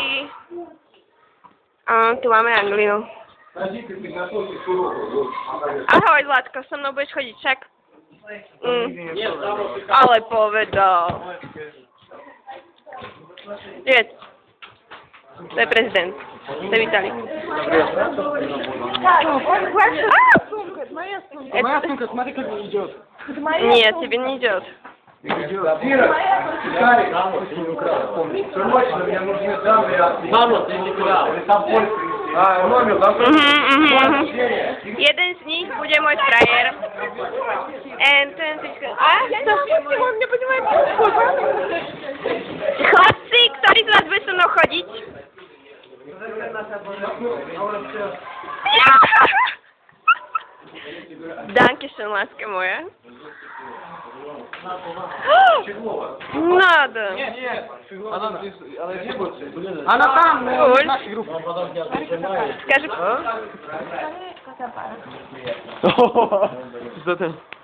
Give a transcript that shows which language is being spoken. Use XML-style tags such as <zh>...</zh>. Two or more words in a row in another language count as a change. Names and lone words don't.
<sk>A tu máme Angliu. Ahoj, Zlatko, so mnou budeš chodiť však? Ale povedal. Привет. To je prezident. To je Vitalik.</sk> <ru>Моя сумка, смотри, как идет. Нет, тебе не идет. Вера, Карик, не украл, помнишь? Срочно, мне нужны данные. Мама, ты не украл. Там польский. Номер, там</ru> <sk>Jeden z nich bude môj frajer.</sk> <ru>Он не понимает,</ru> <sk>Chlapci, ktorý z vás bude so mnou chodiť? Dankeschön, láska moja.</sk> <ru>Надо. Она там, в нашей группе. Скажи. Что ты?</ru>